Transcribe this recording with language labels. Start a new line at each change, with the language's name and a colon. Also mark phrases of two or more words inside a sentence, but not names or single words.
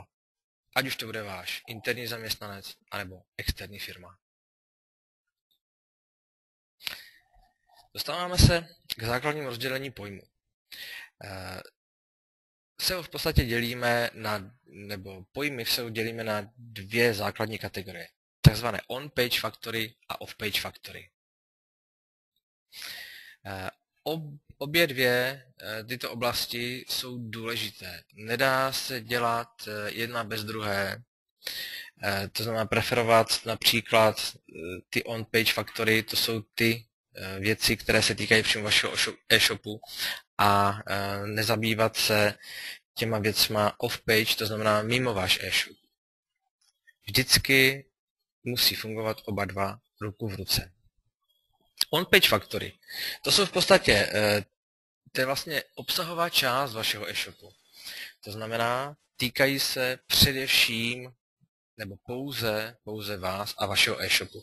Czech: Ať už to bude váš interní zaměstnanec, anebo externí firma. Dostáváme se k základnímu rozdělení pojmu. SEO v podstatě pojmy v SEO dělíme na dvě základní kategorie. Takzvané on-page factory a off-page factory. Obě dvě tyto oblasti jsou důležité. Nedá se dělat jedna bez druhé. To znamená preferovat například ty on-page factory, to jsou ty věci, které se týkají přímo vašeho e-shopu, a nezabývat se těma věcma off-page, to znamená mimo váš e-shop. Vždycky musí fungovat oba dva ruku v ruce. On-page factory. To jsou v podstatě, to je vlastně obsahová část vašeho e-shopu. To znamená, týkají se především nebo pouze vás a vašeho e-shopu.